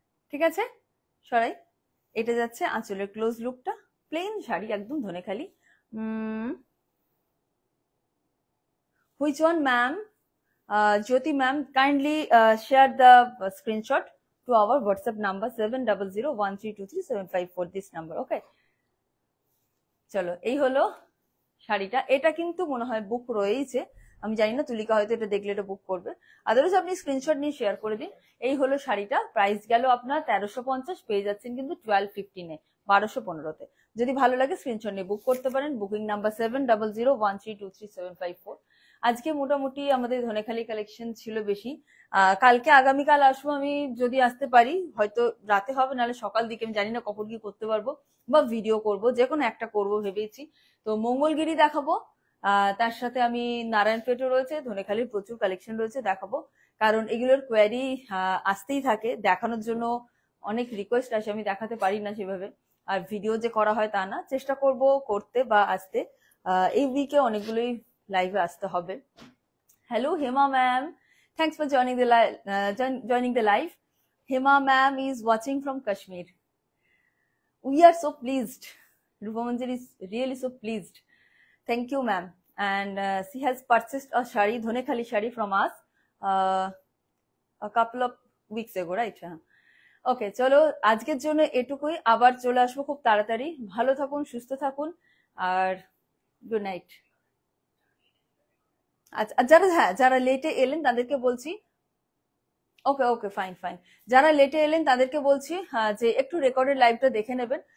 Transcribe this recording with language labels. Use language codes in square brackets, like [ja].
[bn] ঠিক আছে সরাই। এটা যাচ্ছে আঁচলের ক্লোজ লুকটা, প্লেন শাড়ি একদম Dhanekhali. [en] Which one ma'am? Jyoti ma'am, kindly share the screenshot to our WhatsApp number 7001323754, this number, okay? [bn] চলো এই হলো শাড়িটা। এটা কিন্তু মনে হয় বুক রয়েছে, আমি জানি না, তুলিকা হয়তো এটা দেখলে এটা বুক করবে, আদারওয়াইজ আপনি স্ক্রিনশট নিয়ে শেয়ার করে দিন। এই হলো শাড়িটা, প্রাইস গেল আপনার 1350, পেয়ে যাচ্ছেন কিন্তু 1215-এ, 1215-তে। যদি ভালো লাগে স্ক্রিনশট নিয়ে বুক করতে পারেন, বুকিং নাম্বার 7001323754। আজকে মোটামুটি আমাদের ধনেখালি কালেকশন ছিল বেশি। কালকে আগামীকাল আসবো আমি, যদি আসতে পারি, হয়তো রাতে হবে, নাহলে সকাল দিকে, আমি জানি না কখন কি করতে পারবো, বা ভিডিও করব, যে কোনো একটা করবো ভেবেছি। তো মঙ্গলগিরি দেখাবো, তার সাথে আমি নারায়ণপেটও রয়েছে, ধনেখালির প্রচুর কালেকশন রয়েছে দেখাবো, কারণ এগুলোর কোয়ারি আসতেই থাকে, দেখানোর জন্য অনেক রিকোয়েস্ট আসে, আমি দেখাতে পারি না সেভাবে, আর ভিডিও যে করা হয় তা না, চেষ্টা করব করতে বা আসতে। এই উইকে অনেকগুলোই লাইভে আসতে হবে। [en] Hello Hema ma'am, thanks for joining the live. Hema ma'am is watching from Kashmir. We are so pleased. Rupa Manjari is really so pleased. Thank you ma'am. And she has purchased a shari, Dhonekhali shari from us a couple of weeks ago, right? [bn] ওকে চলো আজকের জন্য এটুকুই, আবার চলে আসবো খুব তাড়াতাড়ি। ভালো থাকুন, সুস্থ থাকুন, আর গুড নাইট। আচ্ছা যারা লেটে এলেন তাদেরকে বলছি, ওকে ওকে ফাইন ফাইন, যারা লেটে এলেন তাদেরকে বলছি যে একটু রেকর্ডেড লাইভটা দেখে নেবেন।